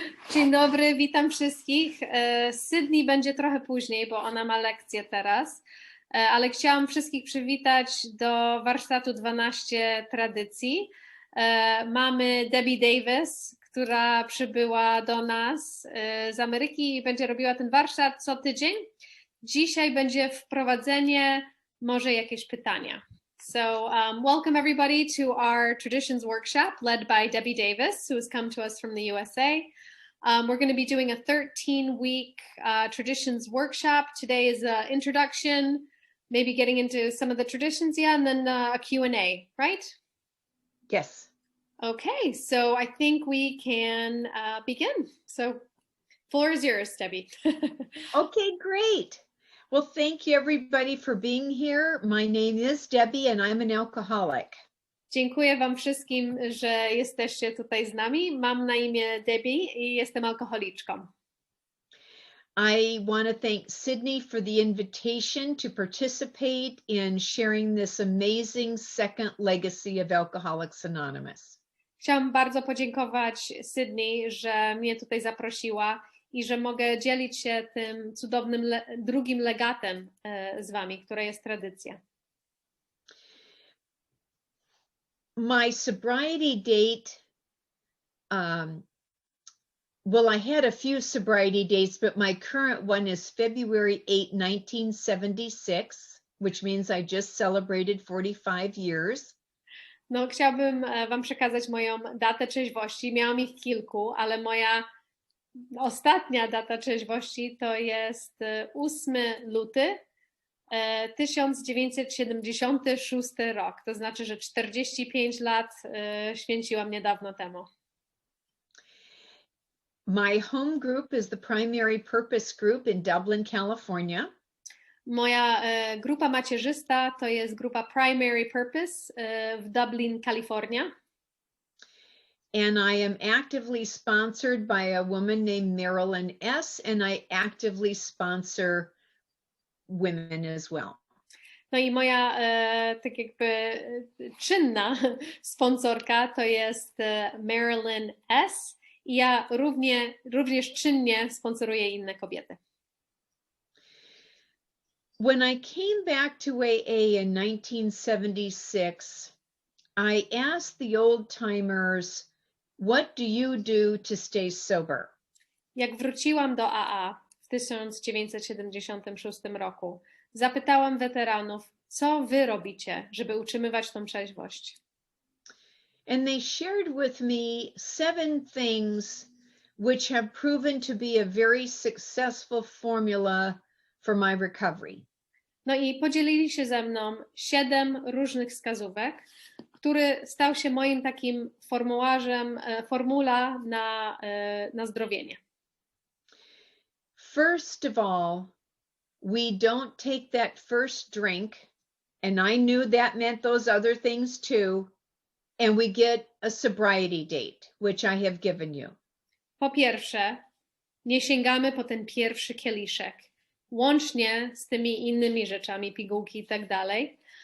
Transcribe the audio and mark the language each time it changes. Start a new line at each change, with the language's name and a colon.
Polish: Dzień dobry, witam wszystkich. Sydney będzie trochę później, bo ona ma lekcję teraz, ale chciałam wszystkich przywitać do warsztatu 12 Tradycji. Mamy Debbie Davis, która przybyła do nas z Ameryki i będzie robiła ten warsztat co tydzień. Dzisiaj będzie wprowadzenie, może jakieś pytania.
English: So welcome everybody to our Traditions Workshop led by Debbie Davis, who has come to us from the USA. We're going to be doing a 13-week traditions workshop. Today is an introduction, maybe getting into some of the traditions, and then a Q&A, right? Yes. Okay, so I think we can begin. So floor is yours, Debbie. Okay, great. Well, thank you everybody for being here. My name is Debbie and I'm an alcoholic.
Polish: Dziękuję Wam wszystkim, że jesteście tutaj z nami. Mam na imię Debbie i jestem alkoholiczką.
English: I want to thank Sydney for the invitation to participate in sharing this amazing second legacy of Alcoholics Anonymous.
Polish: Chciałam bardzo podziękować Sydney, że mnie tutaj zaprosiła i że mogę dzielić się tym cudownym drugim legatem z Wami, które jest tradycja.
English: My sobriety date, well, I had a few sobriety dates, but my current one is February 8, 1976, which means I just celebrated 45 years.
Polish: No, chciałabym Wam przekazać moją datę trzeźwości. Miałam ich kilku, ale moja ostatnia data trzeźwości to jest 8 luty 1976 rok. To znaczy, że 45 lat święciłam niedawno temu.
English: My home group is the Primary Purpose Group in Dublin, California.
Polish: Moja grupa macierzysta to jest grupa Primary Purpose w Dublin, Kalifornia.
English: And I am actively sponsored by a woman named Marilyn S. And I actively sponsor women as well.
Polish: No i moja tak jakby czynna sponsorka to jest Marilyn S. I ja również czynnie sponsoruję inne kobiety.
English: When I came back to AA in 1976, I asked the old-timers, what do you do to stay sober?
Polish: Jak wróciłam do AA w 1976 roku, zapytałam weteranów, co wy robicie, żeby utrzymywać tą trzeźwość?
English: And they shared with me 7 things which have proven to be a very successful formula for my recovery.
Polish: No i podzielili się ze mną 7 różnych wskazówek, który stał się moim takim formula na zdrowienie.
English: First of all, we don't take that first drink, and I knew that meant those other things too, and we get a sobriety date, which I have given you.
Polish: Po pierwsze, nie sięgamy po ten pierwszy kieliszek, łącznie z tymi innymi rzeczami, pigułki i tak dalej.